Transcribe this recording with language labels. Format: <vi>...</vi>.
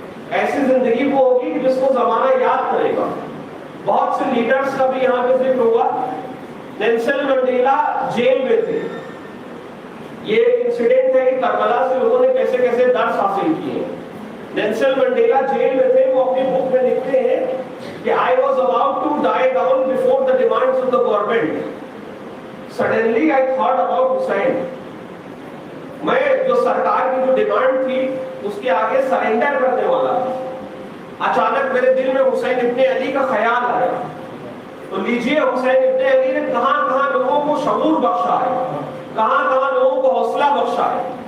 <ur>ایسی زندگی وہ ہوگی کہ جس کو زمانہ یاد کرے گا. بہت سے لیڈرز کا بھی یہاں پہ ذکر ہوا. نیلسن منڈیلا جیل میں تھے. یہ ایک انسیڈنٹ ہے کہ کربلا سے لوگوں نے کیسے کیسے درس حاصل کیے. نیلسن منڈیلا جیل میں تھے. وہ اپنی بک میں لکھتے ہیں کہ</ur> <en>I was about to die down before the demands of the government. Suddenly I thought about Hussein.</en> <ur>میں جو سرکار کی جو ڈیمانڈ تھی اس کے آگے سرینڈر کرنے والا تھا. اچانک میرے دل میں حسین ابن علی کا خیال آیا. تو لیجئے حسین ابن علی نے کہاں کہاں لوگوں کو شعور بخشا ہے, کہاں کہاں لوگوں کو حوصلہ بخشا ہے.</ur>